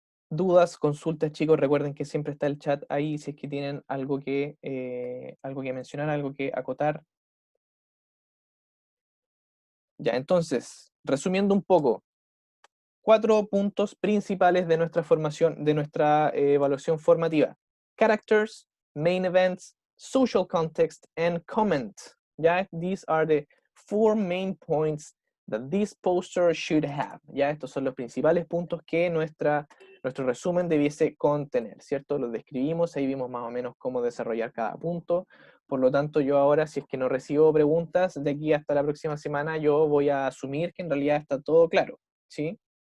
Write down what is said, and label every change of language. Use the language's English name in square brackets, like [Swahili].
[Spanish] Dudas, consultas, chicos, recuerden que siempre está el chat ahí si es que tienen algo que mencionar, algo que acotar. Ya, entonces, resumiendo un poco, 4 puntos principales de nuestra formación, de nuestra evaluación formativa. [English] Characters, main events, social context, and comment. [Spanish] Ya, [English] these are the 4 main points that this poster should have. [Spanish] Ya, estos son los principales puntos que nuestro resumen debiese contener, ¿cierto? Los describimos, ahí vimos más o menos cómo desarrollar cada punto. Por lo tanto, yo ahora, si es que no recibo preguntas de aquí hasta la próxima semana, yo voy a asumir que en realidad está todo claro, ¿sí?